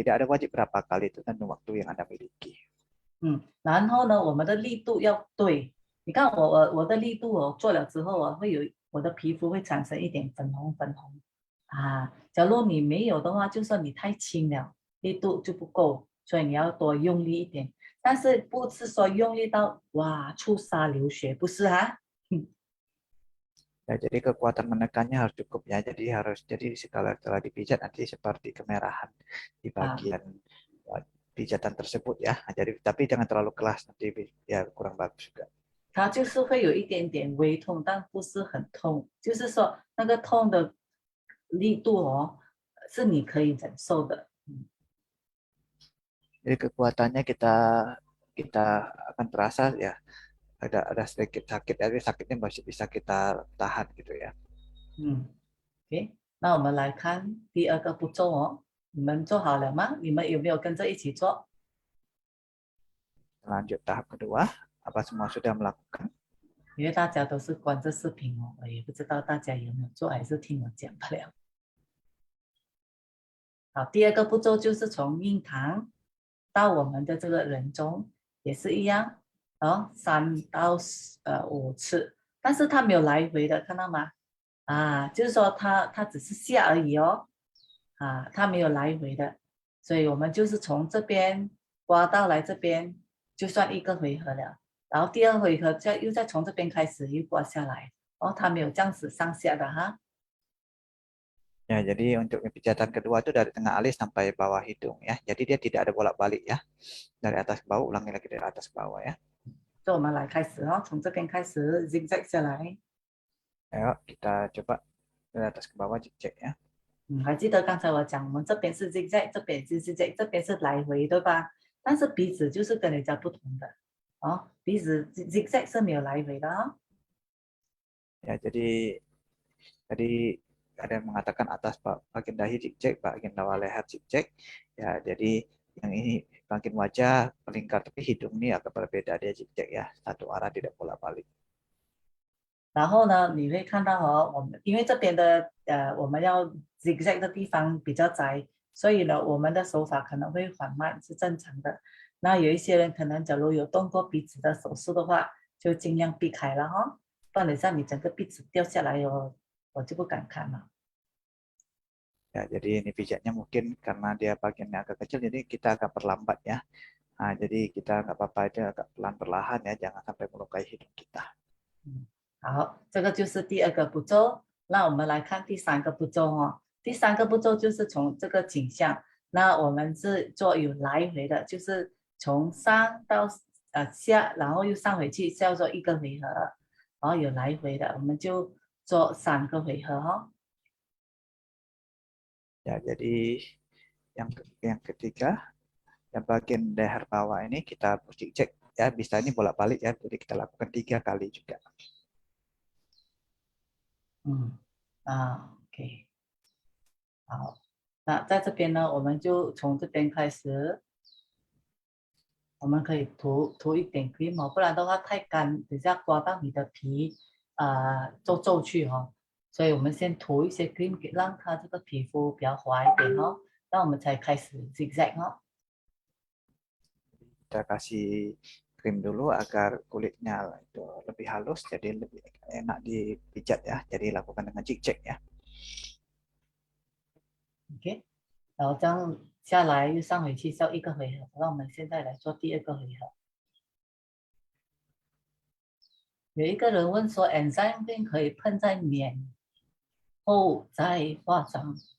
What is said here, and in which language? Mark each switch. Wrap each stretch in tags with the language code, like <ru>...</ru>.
<id>Tidak ada wajib berapa kali, itu tergantung waktu yang Anda miliki.</id> <zh>然后呢，我们的力度要对。你看我的力度做了之后会有我的皮肤会产生一点粉红啊。假如你没有的话，就算你太轻了，力度就不够，所以你要多用力一点。但是不是说用力到哇出痧流血，不是啊。</zh> <id>Ya, jadi kekuatan menekannya harus cukup ya. Jadi setelah dipijat nanti seperti kemerahan di bagian pijatan tersebut ya. Jadi tapi jangan terlalu keras, nanti ya kurang bagus juga.</id> <zh>它就是会有一点点微痛，但不是很痛，就是说那个痛的力度是你可以忍受的。</zh> <id>Jadi kekuatannya kita akan terasa ya, ada sedikit sakit, tapi sakitnya masih bisa kita tahan gitu ya.</id> <zh>OK， 那我们来看第2个步骤你们做好了吗？你们有没有跟着一起做？</zh> <id>Lanjut tahap kedua, apa semua sudah melakukan?</id> <zh>因为大家都是关着视频我也不知道大家有没有做，还是听我讲不了。好，第2个步骤就是从印堂到我们的这个人中，也是一样3到5次，但是它没有来回的，看到吗？就是说它只是下而已它没有来回的，所以我们就是从这边刮到来这边，就算1个回合了。然后第2回合又再从这边开始又刮下来，它没有这样子上下的哈。</zh> <id>Ya, jadi untuk pijatan kedua itu dari tengah alis sampai bawah hidung ya. Jadi dia tidak ada bolak-balik ya. Dari atas ke bawah, ulangi lagi dari atas ke bawah ya.</id> <zh>所以我们来开始从这边开始 zigzag 下来。</zh> <id>Ayo kita coba dari atas ke bawah zigzag ya.</id> <zh>还记得刚才我讲，我们这边是 zigzag， 这边是 zigzag， 这边是来回，对吧？但是鼻子就是跟人家不同的鼻子 zigzag 是没有来回的</zh> <id>Ya, jadi tadi ada yang mengatakan atas bagian dahi zigzag, bagian bawah leher zigzag. Ya, jadi yang ini bagian wajah melingkar, tapi hidung ini agak berbeda, dia zigzag ya, satu arah tidak bolak-balik.</id> <zh>然后呢，你会看到我们因为这边的我们要 zigzag 的地方比较窄，所以呢，我们的手法可能会缓慢，是正常的。那有一些人可能假如有动过鼻子的手术的话，就尽量避开了不然等下你整个鼻子掉下来我就不敢看了。</zh> <id>Ya, jadi ini pijatnya mungkin karena dia bagiannya agak kecil, jadi kita agak perlambat ya. Nah, jadi kita nggak apa-apa itu agak pelan-perlahan ya, jangan sampai melukai hidung kita.</id> <zh>好，这个就是第2个步骤。那我们来看第3个步骤第3个步骤就是从这个颈项，那我们是做有来回的，就是从上到下，然后又上回去，叫做1个回合。然后有来回的，我们就做3个回合</zh> <id>Ya, jadi yang ketiga, yang bagian leher bawah ini kita zigzag ya, bisa ini bolak-balik ya, jadi kita lakukan 3 kali juga.</id> <zh>OK， 好，那在这边呢，我们就从这边开始，我们可以涂一点 cream 不然的话太干，等下刮到你的皮皱去所以我们先涂一些 cream 让它这个皮肤比较滑一点那我们才开始 zigzag</zh> <id>Kita kasih krim dulu agar kulitnya itu lebih halus, jadi lebih enak dipijat ya. Jadi lakukan dengan zigzag ya.</id> <zh>OK， 然后这样下来又上回去是要1个回合。那我们现在来做第2个回合。有一个人问说 ，enzyme cream 可以喷在脸后再化妆？</zh>